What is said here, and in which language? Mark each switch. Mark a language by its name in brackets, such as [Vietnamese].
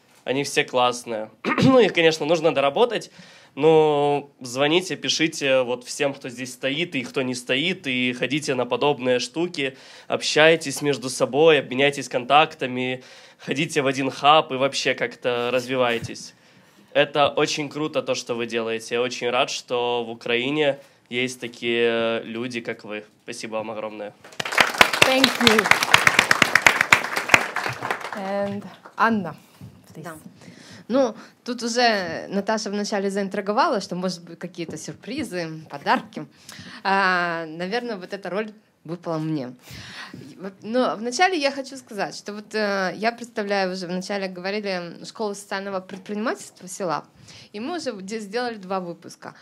[Russian] Они все классные. Ну, их, конечно, нужно доработать. Но звоните, пишите вот всем, кто здесь стоит и кто не стоит, и ходите на подобные штуки, общайтесь между собой, обменяйтесь контактами, ходите в один хаб и вообще как-то развивайтесь. Это очень круто, то, что вы делаете. Я очень рад, что в Украине есть такие люди, как вы. Спасибо вам огромное. [English] Thank you. And Анна, please. [Russian] Да. Ну, тут уже Наташа вначале заинтриговала, что, может быть, какие-то сюрпризы, подарки. Наверное, вот эта роль выпала мне. Но вначале я хочу сказать, что вот я представляю, уже вначале говорили, школу социального предпринимательства села, и мы уже сделали 2 выпуска.